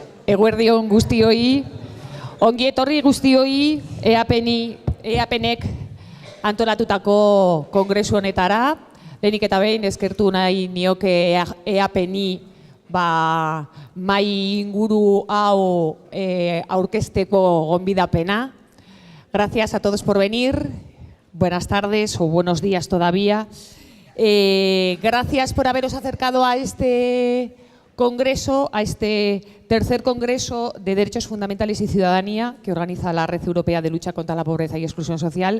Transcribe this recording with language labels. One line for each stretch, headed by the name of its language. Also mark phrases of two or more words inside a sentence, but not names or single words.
Basque: Eguerdion guztioi, ongi etorri guztioi EAPnek antolatutako kongresu honetara. Lehenik eta behin eskertu nahi nioke EAPni mai inguru hau aurkezteko gonbidapena.
Spanish: Gracias a todos por venir. Buenas tardes o buenos días todavía. Gracias por haberos acercado a este congreso, a este tercer congreso de Derechos Fundamentales y Ciudadanía que organiza la Red Europea de Lucha contra la Pobreza y Exclusión Social.